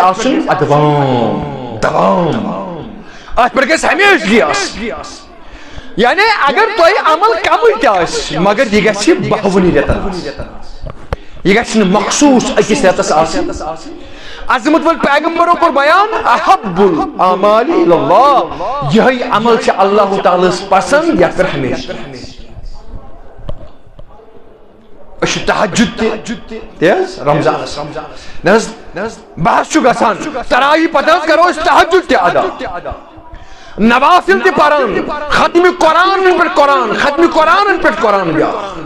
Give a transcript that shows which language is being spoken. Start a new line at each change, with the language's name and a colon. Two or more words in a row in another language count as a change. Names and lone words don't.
Kashmiri: آسُن دوام اتھ پٮ۪ٹھ گژھِ ہمیشگی آسٕنۍ یعنی اگر تۄہہِ عمل کمٕے تہِ آسہِ مگر یہِ گژھِ 52 رٮ۪تن یہِ گژھِ نہٕ مخصوٗص أکِس رٮ۪تس آسٕنۍ عظمت ول پیغمبرو کوٚر بیان
Arabic: احب الاعمال الی اللہ
Kashmiri: یِہے عمل چھِ اللہ تعالیٰ ہس پسند یتھ پٮ۪ٹھ ہمیشہ أسۍ چھِ تہجد تہِ رمضانس نہ حظ بحث چھُ گژھان تراویح پتہٕ حظ کرو أسۍ تہجد تہِ ادا نوافل تہِ پران ختمِ قرآنن پٮ۪ٹھ قرآن ختمِ قرآنن پٮ۪ٹھ قرآن بیٛاکھ